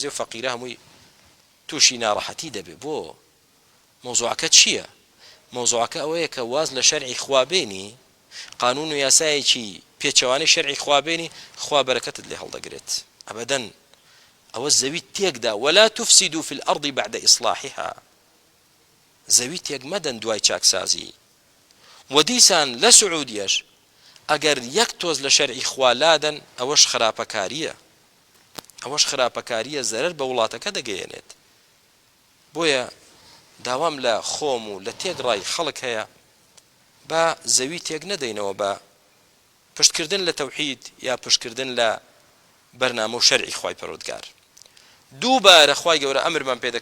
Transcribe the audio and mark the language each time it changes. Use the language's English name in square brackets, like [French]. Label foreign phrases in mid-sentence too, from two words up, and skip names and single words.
[Central Kurdish] و فەقیرە هەمووی تووشی ناڕەحەتی دەبێ بۆ مۆزوعەکە چییە مۆزوعەکە ئەوەیە کە واز لە شەرعی خوابێنی قانون و یاسایەکی پێچەوانەی شەرعی خوابێنی خوا بەرەکەتت لێ هەڵدەگرێت ئەبەدەن ئەوە زەوی تێکدا [Arabic] ولا تفسدوا في الأرض بعد إصلاحها [Central Kurdish] زەوی تێک مەدەن دوای چاکسازی و دیسان لە سعودیەش ئەگەر یەک تۆز لە شەرعی خوا لادەن ئەوەش خراپەکاریە زەرەر بە وڵاتەکە دەگەیەنێت بۆیە داوام لە خۆم و لە تێگڕای خەڵک هەیە بە زەوی تێک نەدەینەوە بە پشتکردن لە تەوحید یا پشتکردن لە بەرنامە و شەرعی خوای پەروەردگار دووبارە خوای گەورە ئەمرمان پێ